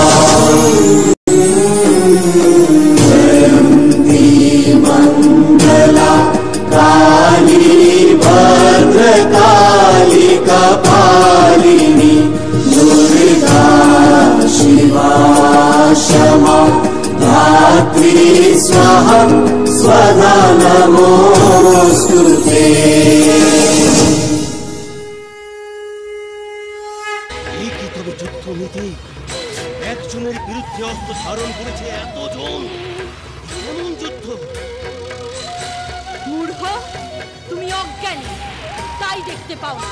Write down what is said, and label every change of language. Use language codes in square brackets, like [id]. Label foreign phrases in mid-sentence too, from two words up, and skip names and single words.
[sa] जयन्ती मङ्गला काली भद्रकाली कपालिनी दुर्गा शिवा क्षमा धात्री स्वाहा स्वधा नमोस्तुते। [bn] একজনের বিরুদ্ধে অস্ত্র ধারণ করেছে এতজন, এমন যুদ্ধ। মূর্খ, তুমি অজ্ঞানী, তাই তাই দেখতে পাও না।